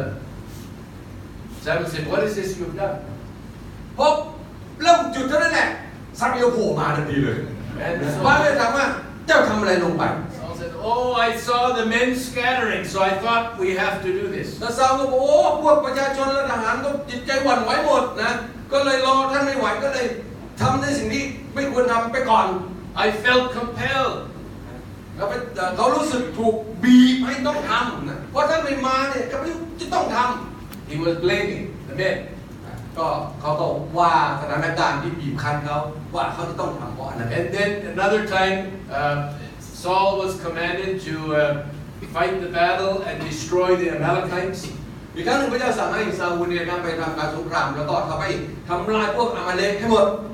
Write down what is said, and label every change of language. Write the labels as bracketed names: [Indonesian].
[English] And Samuel said, "What is this you've done?" [Thai] พบเริ่มจุดเท่านั้นแหละซามูเอลโผล่มาทันทีเลย [English] And [Thai] ว่า [English] so [Thai] เลยถามว่าเจ้าทำอะไรลงไป [English] Saul said, "Oh, I saw the men scattering, so I thought we have to do this." [Thai] แล้วซาอูลก็บอกโอ้พวกประชาชนและทหารก็จิตใจหวั่นไหวหมดนะก็เลยรอท่านไม่ไหวก็เลยทำในสิ่งที่ไม่ควรทำไปก่อน [English] I felt compelled. [Thai] เขารู้สึกถูกบีบให้ต้องทำนะเพราะท่านไม่มาเนี่ยก็ไม่จะต้องทำ [English] He was blaming the men. [Thai] ก็เขาก็ว่าสถานการณ์ที่บีบคั้นเขาว่าเขาจะต้องทำเพราะอันนั้น [English] And then another time, Saul was commanded to fight the battle and destroy the Amalekites. [Thai] อีกครั้งหนึ่งพระเจ้าสั่งให้ซาอูลเนี่ยไปทำการสงครามแล้วก็ทำลายพวกอามาเลกให้หมด